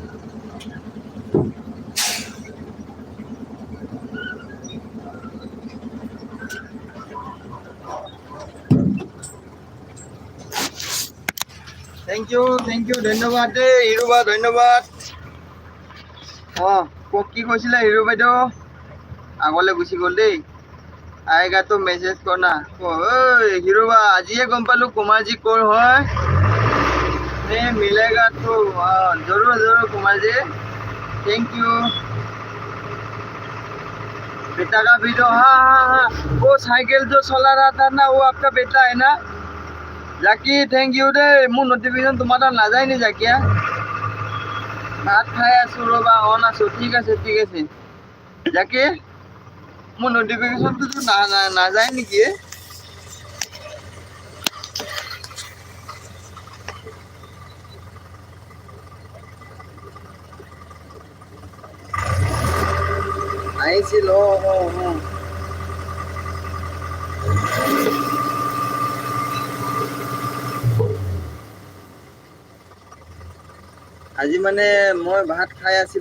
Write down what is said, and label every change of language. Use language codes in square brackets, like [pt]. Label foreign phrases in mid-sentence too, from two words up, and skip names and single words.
[en] thank you [as] ধন্যবাদ দেই হিৰো বা, ধন্যবাদ। কওক কি কৈছিলে হিৰো বাইদেউ, আগলৈ গুচি গ'ল দেই। [hi] आएगा तो मैसेज करना। हीरो बा [as] আজিয়ে গম পালো [hi] कुमार जी कौन है। नहीं मिलेगा तो जरूर जरूर कुमार जी, [en] thank you. [hi] बेटा का वीडियो, हाँ हाँ हाँ, वो साइकिल जो चला रहा था ना, वो आपका बेटा है ना? जाकी [en] thank you [hi] दे, [as] মোৰ নটিফিকেশ্যন তোমাৰ তাত নাযায় নি জাকিয়া? ভাত খাই আছো ৰবা, অন আছো। ঠিক আছে ঠিক আছে জাকি, মোৰ নটিফিকেশ্যনটো নাযায় নেকি? আহিছিল আজি মানে মই ভাত খাই আছিলো।